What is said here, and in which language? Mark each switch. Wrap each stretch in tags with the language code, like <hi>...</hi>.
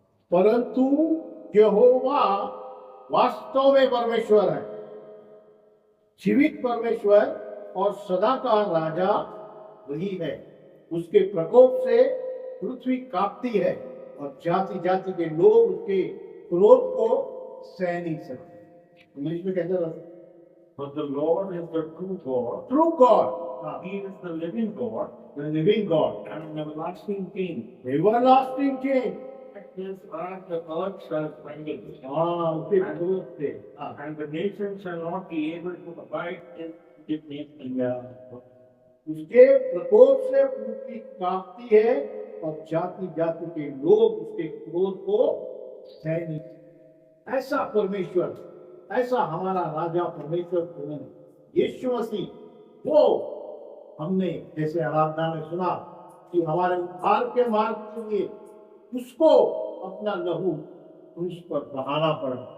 <hi>परंतु यहोवा वास्तव में परमेश्वर है, जीवित परमेश्वर और सदा का राजा वही है। उसके प्रकोप से पृथ्वी कांपती है और जाति जाति के लोग उसके क्रोध को सह नहीं सकते। इंग्लिश में कैसे रहता?</hi> <en>But the Lord is the true God. True God. He is the living God The living God. and an everlasting King. Everlasting King. His earth, the earth shall tremble,</en> <hi>उसके क्रोध से</hi> <en>and the nations shall not be able to abide in indignation.</en> <hi>उसके प्रकोप से पृथ्वी कांपती है और जाति जाति के लोग उसके क्रोध को सह नहीं। ऐसा परमेश्वर, ऐसा हमारा राजा परमेश्वर यीशु मसीह, वो हमने जैसे आराधना में सुना कि हमारे उद्धार के मार्ग के लिए उसको अपना लहू क्रूस पर बहाना पड़ा।</hi>